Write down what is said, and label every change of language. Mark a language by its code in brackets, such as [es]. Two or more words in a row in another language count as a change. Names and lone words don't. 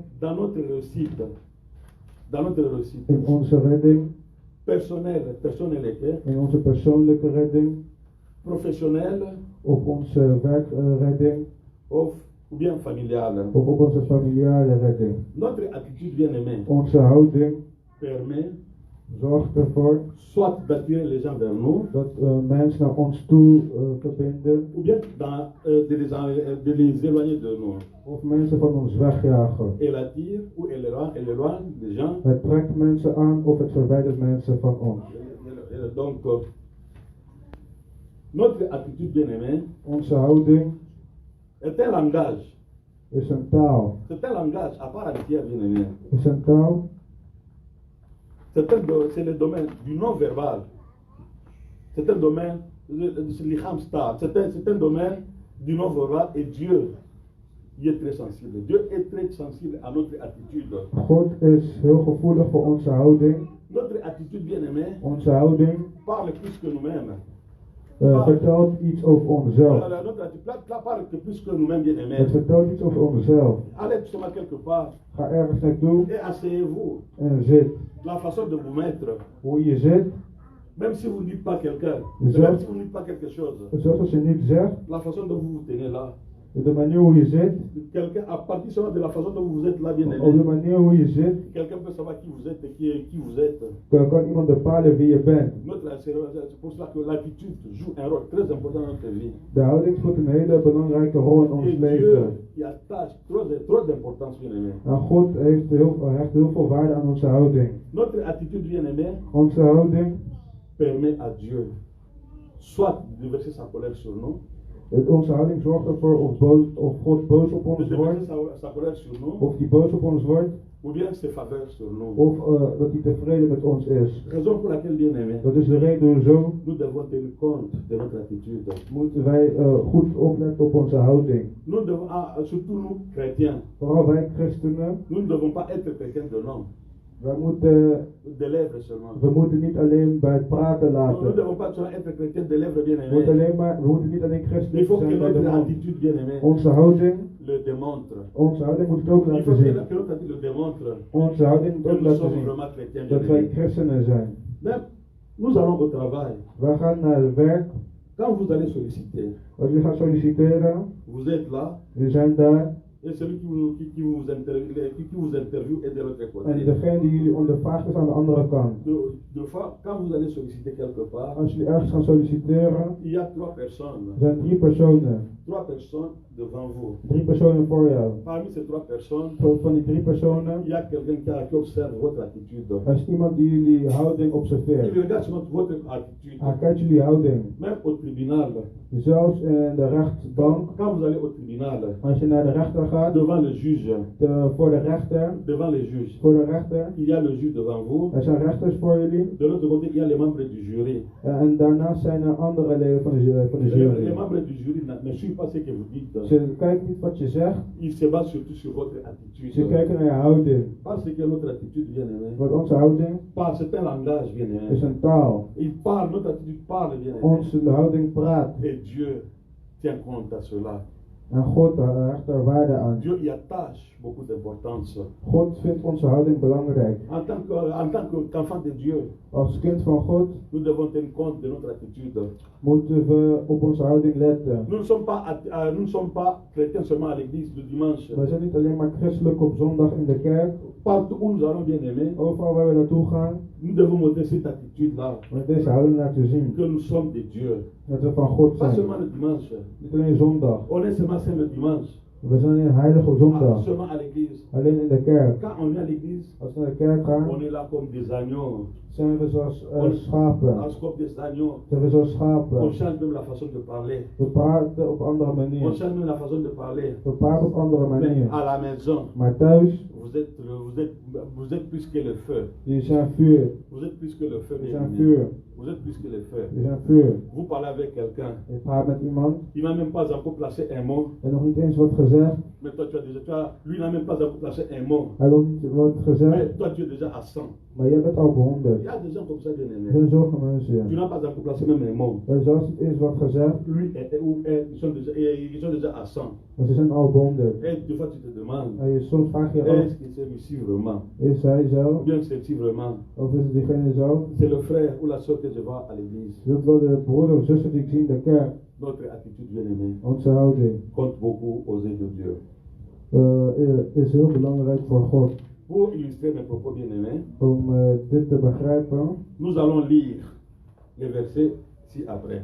[fr] dans notre réussite. Dans notre réussite [nl] in onze redding, [fr] personnelle, [nl] in onze persoonlijke redding, [fr] professionnelle [nl] op onze werkredding [fr] ou bien familiale. [nl] of op onze familiale redding. [fr] Notre attitude bien aimée [nl] Onze houding [fr] permet [nl] zorgt ervoor [fr] soit d'attirer les gens vers nous, [nl] dat mensen naar ons toe verbinden [fr] ou bien de les éloigner de nous. [nl] of mensen van ons wegjagen. [fr] Elle attire ou elle éloigne les gens. [nl] Het trekt mensen aan of het verwijdert mensen van ons. [fr] Et donc, notre attitude bien aimée [nl] Onze houding [fr] est un langage. [nl] is een taal. [fr] C'est un langage à part entière bien aimé. [nl] Is een taal. [fr] C'est le domaine du non-verbal. C'est un domaine, c'est un domaine du non-verbal et Dieu y est très sensible. Dieu est très sensible à notre attitude. [nl] God is heel gevoelig voor onze houding. [fr] Notre attitude bien aimée [nl] Onze houding [fr] parle plus que nous-mêmes. [nl] vertelt iets over onszelf. [fr] Notre attitude parle que plus que nous-mêmes bien aimés. [nl] Het vertelt iets over onszelf. [fr] Allez justement quelque part [nl] Ga ergens naartoe [fr] et asseyez-vous. [nl] en zit. [fr] La façon de vous mettre, [nl] Hoe je zit, [fr] même si vous ne dites pas quelqu'un, [nl] Je- [fr] même si vous ne dites pas quelque chose, [nl] zelfs als je niet zegt, [fr] la façon dont vous vous tenez là, [nl] de manier hoe je zit, [fr] quelqu'un, à partir seulement de la façon dont vous êtes là, bien [nl] op de [fr] aimé, [nl] manier hoe je zit, [fr] quelqu'un peut savoir qui vous êtes et qui vous êtes. [nl] kan iemand bepalen wie je bent. [fr] C'est pour cela que l'attitude joue un rôle très important dans notre vie. [nl] De houding speelt een hele belangrijke rol in ons [fr] Et [nl] leven. [fr] Dieu y attache trop d'importance, bien aimé. [nl] En God hecht heel veel waarde aan onze houding. [fr] Notre attitude, bien aimé, [nl] Onze houding [fr] permet à Dieu soit de verser sa colère sur nous, [nl] Onze houding zorgt ervoor of God boos op [fr] de [nl] ons [fr] verser [nl] wordt, [fr] sa colère sur nous, [nl] of die boos op ons wordt, [fr] ou bien ses faveurs sur nous. [nl] of dat hij tevreden met ons is. [fr] Raison pour laquelle, bien aimé, [nl] Dat is de reden hoezo [fr] nous devons tenir compte de notre attitude. [nl] moeten wij goed opletten op onze houding. [fr] Nous devons, surtout nous, chrétiens, [nl] Vooral wij christenen, [fr] nous ne devons pas être quelqu'un de nom, [nl] wij moeten, [fr] de lèvres seulement. [nl] we moeten niet alleen bij het praten [fr] Nous ne [nl] laten. [fr] devons pas seulement être chrétiens de lèvres, bien [nl] We moeten niet alleen [fr] Il [nl] christenen [fr] faut que [nl] zijn bij de [fr] notre [nl] mond. [fr] attitude, bien aimé, [nl] Onze houding, [fr] le démontre. [nl] onze houding moet het ook [fr] Il [nl] laten [fr] faut que [nl] zien. [fr] notre attitude le démontre [nl] Onze houding moet [fr] que [nl] ook [fr] nous [nl] laten [fr] sommes [nl] zien [fr] vraiment chrétiens, [nl] dat [fr] bien [nl] wij [fr] aimé. [nl] christenen zijn. [fr] Mais nous allons au travail. [nl] Wij gaan naar het werk. [fr] Quand vous allez solliciter, [nl] Als je gaat solliciteren, [fr] vous êtes là, [nl] we zijn daar. [fr] et celui qui vous interviewe est de l'autre [nl] En [fr] côté. [nl] degene die jullie ondervraagt is aan de andere kant. [fr] Deux fois, quand vous allez solliciter quelque part, [nl] Als jullie ergens gaan solliciteren, [fr] il y a trois personnes. [nl] er zijn 3 personen. [fr] Trois personnes devant vous. [nl] 3 personen voor jou. [fr] Parmi ces trois personnes, [nl] Van die 3 personen, [fr] il y a quelqu'un qui observe votre attitude. [nl] er is iemand die jullie houding [fr] Il [nl] observeert. [fr] regarde seulement votre attitude. [nl] Hij kijkt jullie houding. [fr] Même au tribunal, [nl] Zelfs in de rechtbank, [fr] quand vous allez au tribunal, [nl] als je naar de rechter gaat, [fr] devant le juge, [nl] voor de rechter, [fr] devant les juges. [nl] voor de rechter. [fr] Il y a le juge devant vous. [nl] Er zijn rechters voor jullie. [fr] De l'autre côté, il y a les membres du jury. [nl] En daarnaast zijn er andere leden van de [fr] Les [nl] jury. [fr] membres du jury ne suivent pas ce que vous dites. [nl] Ze kijken niet wat je zegt, [fr] Ils se basent surtout sur votre [nl] ze [fr] attitude. [nl] kijken naar je houding. [fr] Parce que notre attitude, bien aimé, [nl] Want onze houding [fr] c'est un langage, bien [nl] is [fr] aimé. [nl] een taal. [fr] Il parle, notre attitude parle, bien aimé. [nl] Onze houding praat. [fr] Et Dieu tient compte à cela. [nl] En God hecht er waarde aan. [fr] Dieu y attache beaucoup d'importance. [nl] God vindt onze houding belangrijk. [fr] En tant qu'enfant de Dieu, [nl] Als kind van God [fr] nous devons tenir compte de notre attitude. [nl] moeten we op onze houding letten. [fr] Nous ne sommes pas chrétiens seulement à l'église le dimanche. [nl] We zijn niet alleen maar christelijk op zondag in de kerk. [fr] Partout où nous allons, bien aimé, [nl] Overal waar we naartoe gaan, [fr] nous devons montrer cette attitude-là, [nl] met deze houding laten zien. [fr] que nous sommes de Dieu. [nl] Dat we van God [fr] Pas [nl] zijn. [fr] seulement le dimanche. [nl] Niet alleen zondag. [fr] On est seulement saint le dimanche. [nl] We zijn alleen heilig op zondag. [fr] Seulement à l'église. [nl] Alleen in de kerk. [fr] Quand on est à l'église, [nl] Als we naar de kerk gaan, [fr] on est là comme des agneaux. [nl] zijn we zoals [fr] On [nl] schapen. [fr] comme des agneaux. [nl] Zijn we zoals [fr] On [nl] schapen. [fr] change même la façon de parler. [nl] We praten op andere [fr] On [nl] manier. [fr] change même la façon de parler. [nl] We praten op andere [fr] Mais [nl] manier. [fr] à la maison, [nl] Maar thuis, [fr] vous êtes plus que le feu. [nl] jullie zijn vuur. [fr] Vous êtes plus que le feu. [nl] Jullie [fr] bien [nl] zijn [fr] aimé. [nl] vuur. [fr] Vous êtes plus que le feu. [nl] Jullie zijn vuur. [fr] Vous parlez avec quelqu'un. [nl] Je praat met iemand [fr] Il n'a même pas encore placé un mot. [nl] en nog niet eens wordt gezegd. [fr] Mais toi, lui n'a même pas encore placé un mot. [nl] Hij wil niet wordt gezegd, [fr] Mais toi, tu es déjà à 100. [nl] maar jij bent al op [fr] Il [nl] 100. [fr] y a des gens comme ça, bien [nl] Er [fr] aimé. [nl] zijn zulke mensen. [fr] Tu n'as pas encore placé même un mot. [nl] Er is zelfs niet eens wat gezegd, [fr] Lui ou elle, ils sont déjà à 100. [nl] maar ze zijn al op 100. [fr] Et des fois, tu te demandes, [nl] En soms vraag je je af, [fr] est-ce que c'est lui-ci vraiment? [nl] is hij [fr] Ou [nl] zelf [fr] bien c'est-il vraiment? [nl] of is het diegene zelf? [fr] C'est le frère ou la soeur que je vois à l'église. [nl] Is het wel de broeder of zuster die ik zie in de kerk? [fr] Notre attitude, bien aimé, [nl] Onze houding [fr] compte beaucoup aux yeux de Dieu. [nl] is heel belangrijk voor God. [fr] Pour illustrer mes propos, bien aimés, [nl] Om dit te begrijpen, [fr] nous allons lire les versets ci-après.